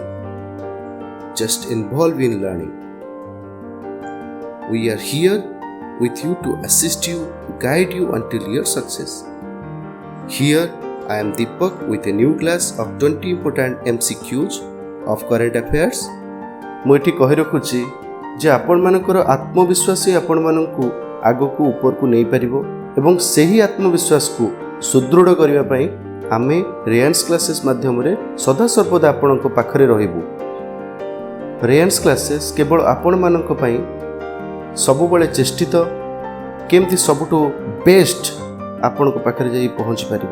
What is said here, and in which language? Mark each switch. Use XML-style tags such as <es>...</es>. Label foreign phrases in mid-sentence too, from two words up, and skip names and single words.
<en>Just involve in learning. We are here with you to assist you, guide you until your success. Here I am Deepak with a new class of 20 important MCQs of current affairs.</en> <or>ମୁଁ ଏଠି କହି ରଖୁଛି ଯେ ଆପଣମାନଙ୍କର ଆତ୍ମବିଶ୍ୱାସ ହିଁ ଆପଣମାନଙ୍କୁ ଆଗକୁ ଉପରକୁ ନେଇପାରିବ ଏବଂ ସେହି ଆତ୍ମବିଶ୍ୱାସକୁ ସୁଦୃଢ଼ କରିବା ପାଇଁ ଆମେ ରେୟାନ୍ସ କ୍ଲାସେସ୍ ମାଧ୍ୟମରେ ସଦାସର୍ବଦା ଆପଣଙ୍କ ପାଖରେ ରହିବୁ। ରେୟାନ୍ସ କ୍ଲାସେସ୍ କେବଳ ଆପଣମାନଙ୍କ ପାଇଁ ସବୁବେଳେ ଚେଷ୍ଟିତ କେମିତି ସବୁଠୁ ବେଷ୍ଟ ଆପଣଙ୍କ ପାଖରେ ଯାଇ ପହଞ୍ଚି ପାରିବ।</or>